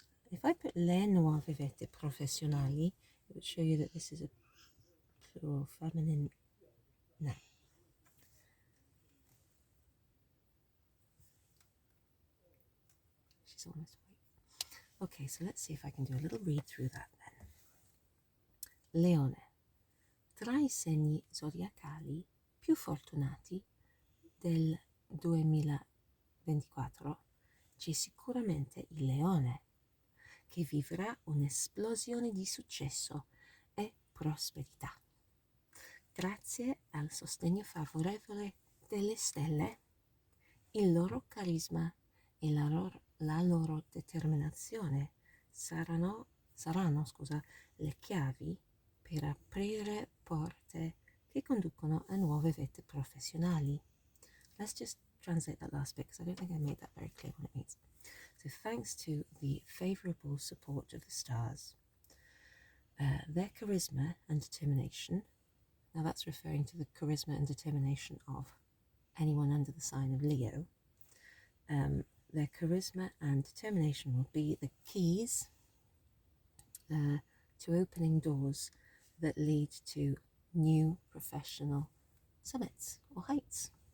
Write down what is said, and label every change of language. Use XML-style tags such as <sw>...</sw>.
<en>If I put</en> <it>le nuove vette professionali,</it> <en>it would show you that this is a plural feminine noun. She's almost awake. Okay, so let's see if I can do a little read through that then.</en> <it>Leone. Tra i segni zodiacali più fortunati del 2024 c'è sicuramente il leone, che vivrà un'esplosione di successo e prosperità. Grazie al sostegno favorevole delle stelle, il loro carisma e la loro determinazione saranno le chiavi per aprire porte che conducono a nuove vette professionali.</it> <en>Let's just translate that last bit because I don't think I made that very clear what it means. So thanks to the favourable support of the stars, their charisma and determination, now that's referring to the charisma and determination of anyone under the sign of Leo, their charisma and determination will be the keys to opening doors that lead to new professional summits or heights.</en>